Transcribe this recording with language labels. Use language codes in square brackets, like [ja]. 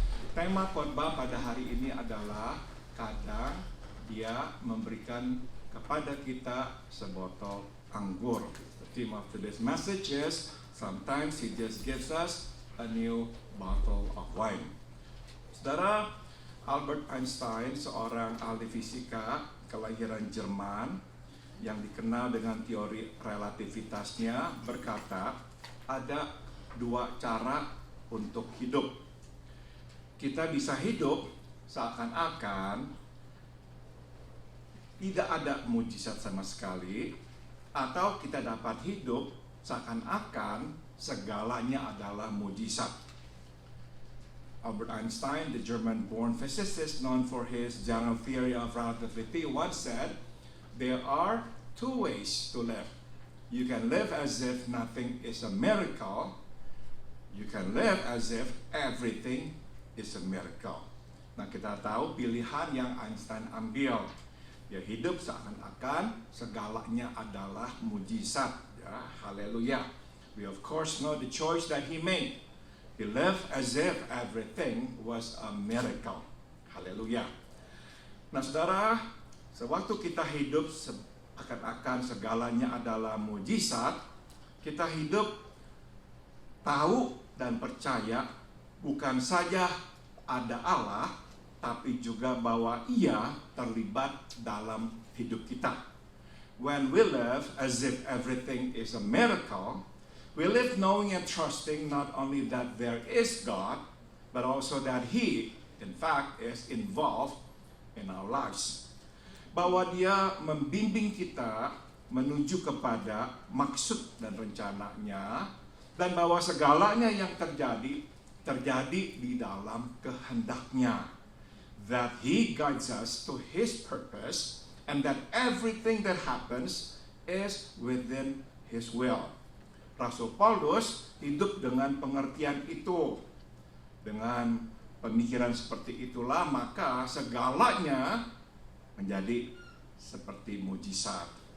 [id] Tema khotbah pada hari ini adalah kadang Dia memberikan kepada kita sebotol anggur. [en] The theme of today's message is sometimes He just gives us a new bottle of wine. [id] Saudara, Albert Einstein, seorang ahli fisika kelahiran Jerman yang dikenal dengan teori relativitasnya, berkata ada 2 cara untuk hidup. Kita bisa hidup seakan-akan tidak ada mujizat sama sekali, atau kita dapat hidup seakan-akan segalanya adalah mujizat. [en] Albert Einstein, the German-born physicist known for his general theory of relativity, once said, "There are 2 ways to live. You can live as if nothing is a miracle. You can live as if everything is a miracle." [id] Nah, kita tahu pilihan yang Einstein ambil. Dia hidup seakan-akan segalanya adalah mujizat. Ya, haleluya. [en] We of course know the choice that he made. He lived as if everything was a miracle. [id] Haleluya. Nah, saudara, sewaktu kita hidup seakan-akan segalanya adalah mujizat, kita hidup tahu dan percaya bukan saja ada Allah, tapi juga bahwa Ia terlibat dalam hidup kita. [en] When we live as if everything is a miracle, we live knowing and trusting not only that there is God, but also that He, in fact, is involved in our lives. [id] Bahwa Dia membimbing kita menuju kepada maksud dan rencananya, dan bahwa segalanya yang terjadi di dalam kehendak-Nya. [en] That He guides us to His purpose, and that everything that happens is within His will. [id] Rasul Paulus hidup dengan pengertian itu. Dengan pemikiran seperti itulah, maka segalanya menjadi seperti mujizat.